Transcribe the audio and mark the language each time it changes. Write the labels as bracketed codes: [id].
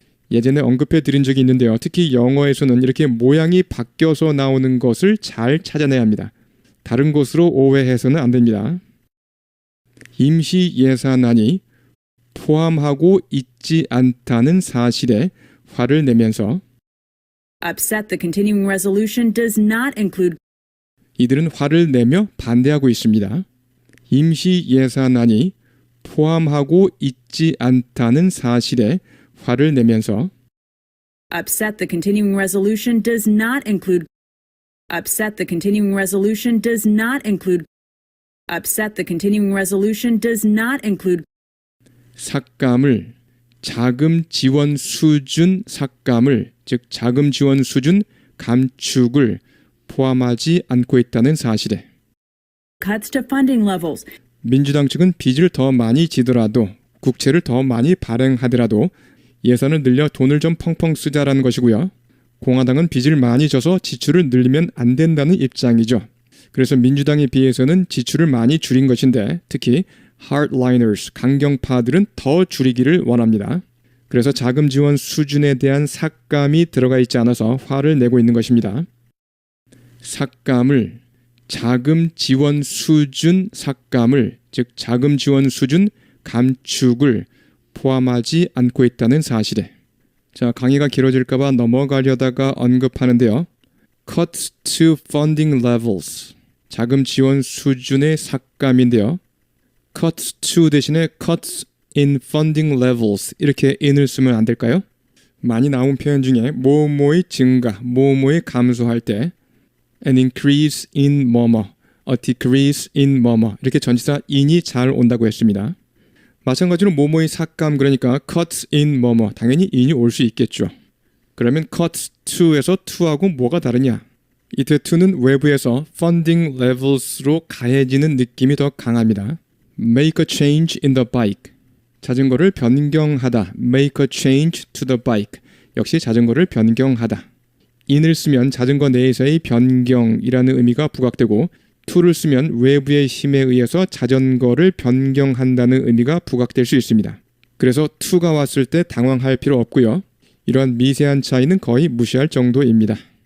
[ko] 예전에 언급해 드린 적이 있는데요. 특히 영어에서는 이렇게 모양이 바뀌어서 나오는 것을 잘 찾아내야 합니다. 다른 것으로 오해해서는 안 됩니다. 임시 예산안이 포함하고 있지 않다는 사실에 화를 내면서 [en] Upset the continuing resolution does not include. [ko] 이들은 화를 내며 반대하고 있습니다. 임시 예산안이 포함하고 있지 않다는 사실에 화를 내면서 [en] Upset the continuing resolution does not include. Upset the continuing resolution does not include. Upset the continuing resolution does not include. [ko] 삭감을 자금 지원 수준 삭감을 즉 자금 지원 수준 감축을 포함하지 않고 있다는 사실에 [en] Cuts to funding levels. [ko] 민주당 측은 빚을 더 많이 지더라도 국채를 더 많이 발행하더라도 예산을 늘려 돈을 좀 펑펑 쓰자라는 것이고요. 공화당은 빚을 많이 져서 지출을 늘리면 안 된다는 입장이죠. 그래서 민주당에 비해서는 지출을 많이 줄인 것인데 특히 hardliners, 강경파들은 더 줄이기를 원합니다. 그래서 자금 지원 수준에 대한 삭감이 들어가 있지 않아서 화를 내고 있는 것입니다. 삭감을 자금 지원 수준 삭감을 즉 자금 지원 수준 감축을 포함하지 않고 있다는 사실에 자, 강의가 길어질까봐 넘어가려다가 언급하는데요. [en] Cuts to funding levels. [ko] 자금 지원 수준의 삭감인데요. Cuts to 대신에 [en] cuts in funding levels [ko] 이렇게 in을 쓰면 안 될까요? 많이 나온 표현 중에 뭐뭐의 증가, 뭐뭐의 감소할 때 [en] an increase in [ko] 뭐뭐, [en] a decrease in [ko] 뭐뭐 이렇게 전치사 in이 잘 온다고 했습니다. 마찬가지로 뭐뭐의 삭감 그러니까 [en] cuts in [ko] 뭐뭐 당연히 in이 올 수 있겠죠. 그러면 [en] cuts to [ko] 에서 to하고 뭐가 다르냐? 이때 to는 외부에서 funding levels로 가해지는 느낌이 더 강합니다. [en] Make a change in the bike. [ko] 자전거를 변경하다. [en] Make a change to the bike. [ko] 역시 자전거를 변경하다. in을 쓰면 자전거 내에서의 변경이라는 의미가 부각되고 to를 쓰면 외부의 힘에 의해서 자전거를 변경한다는 의미가 부각될 수 있습니다. 그래서 to가 왔을 때 당황할 필요 없고요. 이러한 미세한 차이는 거의 무시할 정도입니다.